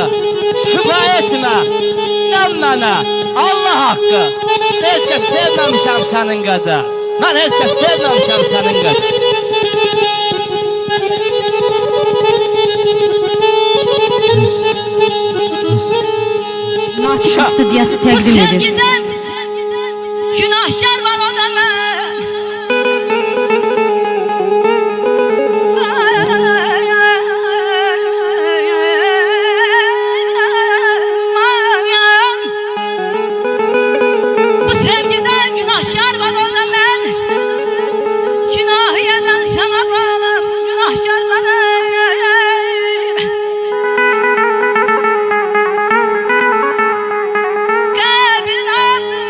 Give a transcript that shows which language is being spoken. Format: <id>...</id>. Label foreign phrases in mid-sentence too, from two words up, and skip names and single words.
<az>Şübhə etmə, inan mənə, Allah haqqı. Heç kəs sevməmişəm sənin qədər. Mən heç kəs sevməmişəm sənin qədər. Natiq Studiyası Bu təqdim edir.</az> <tr>sevgiden günahkar var o da ben Bu sevgiden günahkar var o da ben Günah eden sana bağlı günahkar bana Kalbine</tr>